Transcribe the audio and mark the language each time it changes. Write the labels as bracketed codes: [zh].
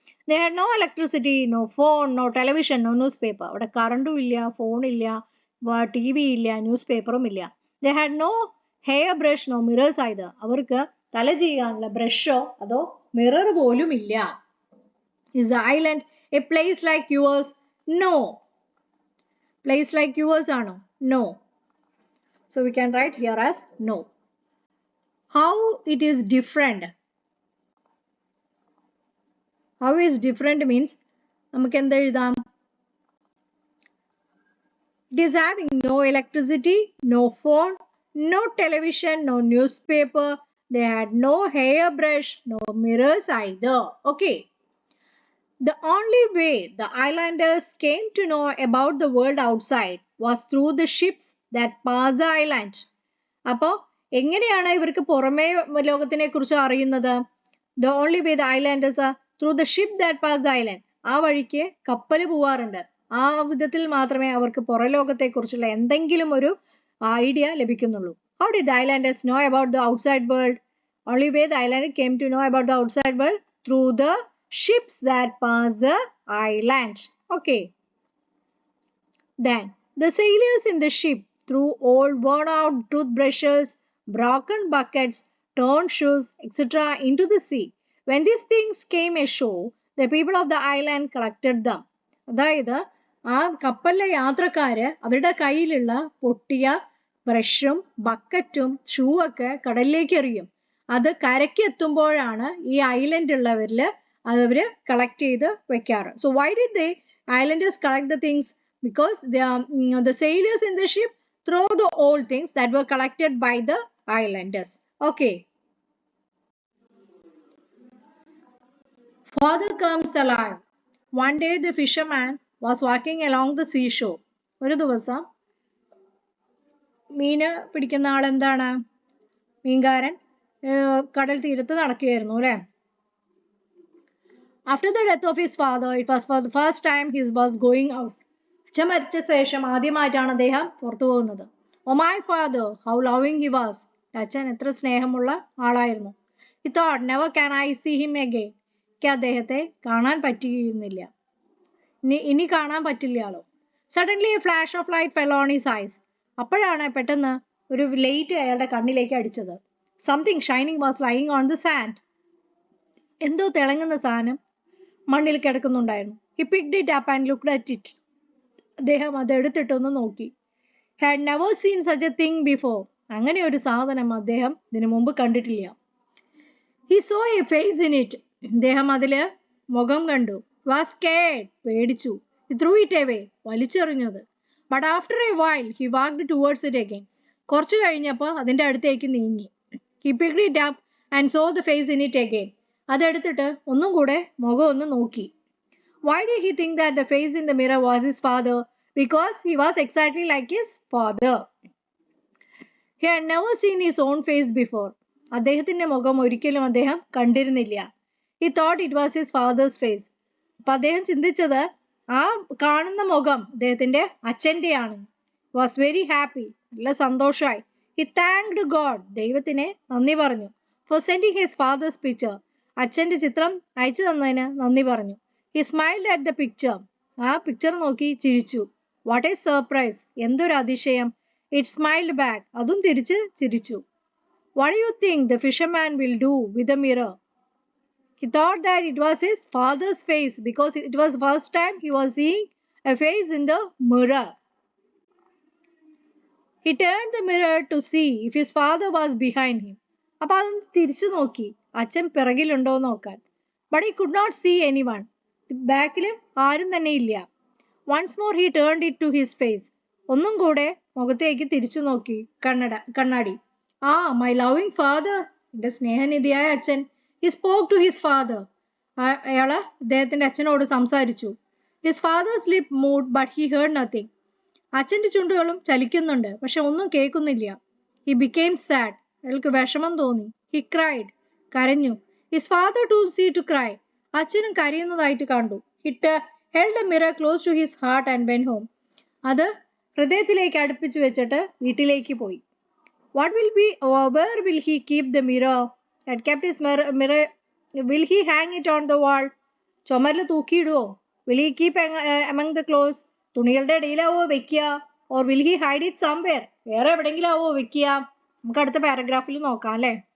[en] They had no electricity, no phone, no television, no news paper. [ml] അവിടെ കറണ്ടും ഇല്ല, ഫോണില്ല, T V ഇല്ല, news പേപ്പറും ഇല്ല. [en] they had no hair brush, no mirrors [ml] ആയത്. അവർക്ക് തല ചെയ്യാനുള്ള ബ്രഷോ അതോ മിറർ പോലും ഇല്ല. [en] Is the island a place like yours? No. Place like yours ആണോ? No. So we can write here as no. How it is different? How is different means [ml] നമുക്ക് എന്ത് എഴുതാം? [en] It is having no electricity, no phone, no television, no newspaper. They had no hairbrush, no mirrors either. Okay. The only way the islanders came to know about the world outside was through the ships that passed the island. [ml] അപ്പോൾ എങ്ങനെയാണ് ഇവർക്ക് പുറമേ ലോകത്തിനെ കുറിച്ച് അറിയുന്നത്? [en] The only way the islanders are through the ship that passed the island. [ml] ആ വഴിക്ക് കപ്പൽ പോവാറുണ്ട്. ആ വിധത്തിൽ മാത്രമേ അവർക്ക് പുറലോകത്തെ കുറിച്ചുള്ള എന്തെങ്കിലും ഒരു idea ലഭിക്കുന്നുള്ളൂ. [en] How did the islanders know about the outside world? Only way the islanders came to know about the outside world through the ships that pass the island. Okay. Then the sailors in the ship threw old worn out toothbrushes, broken buckets, torn shoes, etc. into the sea. When these things came ashore, the people of the island collected them. [ml] അതായത് ആ കപ്പലിലെ യാത്രക്കാര് അവരുടെ കയ്യിലുള്ള പൊട്ടിയ ബ്രഷും ബക്കറ്റും shoe ഒക്കെ കടലിലേക്ക് എറിയും. അത് കരയ്ക്ക് എത്തുമ്പോഴാണ് ഈ ഐലൻഡ് ഉള്ളവരില് അവര് കളക്ട് ചെയ്ത് വെക്കാറ്. [en] So why did the islanders collect the things? Because the sailors in the ship throw the old things that were collected by the islanders. Okay. Father comes alive. One day the fisherman was walking along the seashore. [ml] ഒരു ദിവസം മീന് പിടിക്കുന്ന ആളെന്താണ്, മീൻകാരൻ കടൽ തീരത്ത് നടക്കുകയായിരുന്നു, അല്ലേ? [en] After the death of his father, it was for the first time he was going out. [ml] അച്ഛൻ മരിച്ച ശേഷം ആദ്യമായിട്ടാണ് അദ്ദേഹം പുറത്തു പോകുന്നത്. [en] Oh my father, how loving he was. [ml] അച്ഛൻ എത്ര സ്നേഹമുള്ള ആളായിരുന്നു. [en] He thought, never can I see him again. [ml] എനിക്ക് അദ്ദേഹത്തെ കാണാൻ പറ്റുകയുന്നില്ല, ഇനി കാണാൻ പറ്റില്ലല്ലോ. [en] Suddenly a flash of light fell on his eyes. [ml] അപ്പോഴാണ് പെട്ടെന്ന് ഒരു ലൈറ്റ് അയാളുടെ കണ്ണിലേക്ക് അടിച്ചത്. [en] Something shining was lying on the sand. [ml] എന്തോ തിളങ്ങുന്ന സാധനം മണ്ണിൽ കിടക്കുന്നുണ്ടായിരുന്നു. [en] He picked it up and looked at it. [ml] അദ്ദേഹം അത് എടുത്തിട്ടൊന്ന് നോക്കി. [en] Had never seen such a thing before. [ml] അങ്ങനെ ഒരു സാധനം അദ്ദേഹം ഇതിനു മുമ്പ് കണ്ടിട്ടില്ല. [en] He saw a face in it. [ml] അദ്ദേഹം അതില് മുഖം കണ്ടു. [en] Was scared. [ml] പേടിച്ചു. [en] He threw it away. [ml] വലിച്ചെറിഞ്ഞത്. [en] But after a while he walked towards it again. [ml] കുറച്ചു കഴിഞ്ഞപ്പോൾ അതിന്റെ അടുത്തേക്ക് നീങ്ങി. [en] He picked it up and saw the face in it again. [ml] അതെടുത്തിട്ട് ഒന്നും കൂടെ മുഖം ഒന്ന് നോക്കി. [en] Why did he think that the face in the mirror was his father? Because he was exactly like his father. He had never seen his own face before. [ml] അദ്ദേഹത്തിന്റെ മുഖം ഒരിക്കലും അദ്ദേഹം കണ്ടിരുന്നില്ല. [en] He thought it was his father's face. [ml] അപ്പൊ അദ്ദേഹം ചിന്തിച്ചത് ആ കാണുന്ന മുഖം അദ്ദേഹത്തിന്റെ അച്ഛന്റെയാണ്. [en] Was very happy. [ml] നല്ല സന്തോഷമായി. [en] He thanked God. [ml] ദൈവത്തിനെ നന്ദി പറഞ്ഞു. [en] For sending his father's picture. [ml] അച്ഛന്റെ ചിത്രം അയച്ചു തന്നതിന് നന്ദി പറഞ്ഞു. [en] He smiled at the picture. [ml] ആ പിക്ചർ നോക്കി ചിരിച്ചു. [en] What a surprise. [ml] എന്തൊരു അതിശയം. [en] It smiled back. [ml] അതും തിരിച്ച് ചിരിച്ചു. [en] What do you think the fisherman will do with the mirror? He thought that it was his father's face because it was the first time he was seeing a face in the mirror. He turned the mirror to see if his father was behind him. [ml] അപ്പോൾ അതൊന്ന് തിരിച്ചു നോക്കി അച്ഛൻ പിറകിലുണ്ടോ നോക്കാൻ. [en] But he could not see anyone. [ml] ബാക്കിൽ ആരും തന്നെ ഇല്ല. [en] Once more he turned it to his face. [ml] ഒന്നും കൂടെ മുഖത്തേക്ക് തിരിച്ചു നോക്കി കണ്ണാടി. [en] My loving father. [ml] എന്റെ സ്നേഹനിധിയായ അച്ഛൻ. [en] He spoke to his father. [ml] അയാള് അദ്ദേഹത്തിന്റെ അച്ഛനോട് സംസാരിച്ചു. [en] His father's lip moved but he heard nothing. [ml] അച്ഛന്റെ ചുണ്ടുകളും ചലിക്കുന്നുണ്ട്, പക്ഷെ ഒന്നും കേൾക്കുന്നില്ല. [en] He became sad. [ml] അയാൾക്ക് വിഷമം തോന്നി. [en] He cried. [ml] കരഞ്ഞു. [en] His father too seemed to cry. [ml] അച്ഛനും കരയുന്നതായിട്ട് കണ്ടു. [en] He held the mirror close to his heart and went home. [ml] അത് ഹൃദയത്തിലേക്ക് അടുപ്പിച്ചു വെച്ചിട്ട് വീട്ടിലേക്ക് പോയി. [en] Where will he keep the mirror? Had kept his mirror. Will he hang it on the wall? [ml] ചുമരിൽ തൂക്കിയിടുവോ? [en] Will he keep among the clothes? [ml] തുണികളുടെ ഇടയിലാവോ വെക്കുക? [en] Or will he hide it somewhere? [ml] വേറെ എവിടെയെങ്കിലും ആവോ വെക്കുക? നമുക്ക് അടുത്ത പാരഗ്രാഫിൽ നോക്കാം അല്ലേ.